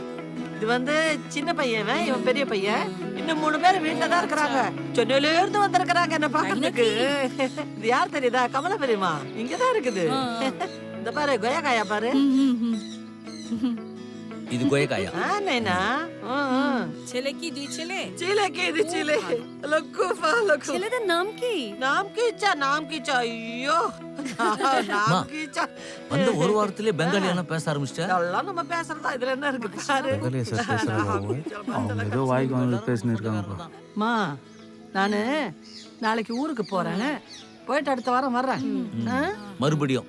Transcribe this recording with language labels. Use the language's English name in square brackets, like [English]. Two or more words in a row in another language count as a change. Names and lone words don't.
[Tamil] இது வந்து சின்ன பையன், இவன் பெரிய பையன். இன்னும் 3 பேர் வீட்டுல தான் இருக்கிறாங்க. சென்னையில இருந்து வந்திருக்கிறாங்க என்ன பாக்குறதுக்கு. இது யார் தெரியுதா? கமலா பெரியமா இங்கதான் இருக்குது. இந்த பாரு கொய்யாக்காயா பாரு. இது கொய்யாக்காயா? நைனா [Bangla] ছেলে কি দুই ছেলে? ছেলে কে দি ছেলে? লক্কু ফা লক্কু। ছেলেদের নাম কি? নাম কি চা? নাম কি চা? [Tamil] ஐயோ நான் கீச்சா. வந்த ஒரு வாரத்திலே பெங்காலியெல்லாம் பேச ஆரம்பிச்சிட்டேன். இதெல்லாம் நம்ம பேசுறதா இதுல என்ன இருக்கு பாரு. பெங்காலியா சார் பேசுறாங்க அவங்க? அவங்க ஏதோ வாய்க்கு வந்து பேசின்னு இருக்காங்கப்பா. அம்மா நானு நாளைக்கு ஊருக்கு போறேன், போயிட்டு அடுத்த வாரம் வர்றேன். மறுபடியும்